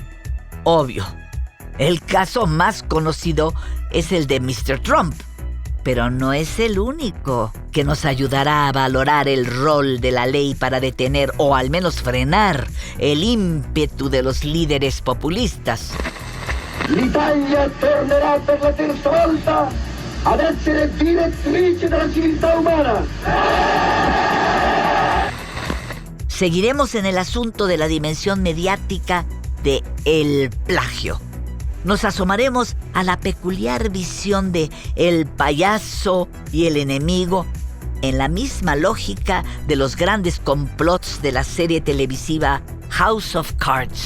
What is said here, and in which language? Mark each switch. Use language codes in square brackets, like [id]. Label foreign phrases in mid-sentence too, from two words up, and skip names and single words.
[es] Obvio, el caso más conocido es el de Mr. Trump, pero no es el único que nos ayudará a valorar el rol de la ley para detener o al menos frenar el ímpetu de los líderes populistas. [it] L'Italia tornerà per la terza volta ad essere direttrice della civiltà umana. [es] Seguiremos en el asunto de la dimensión mediática de el plagio. Nos asomaremos a la peculiar visión de el payaso y el enemigo en la misma lógica de los grandes complots de la serie televisiva House of Cards.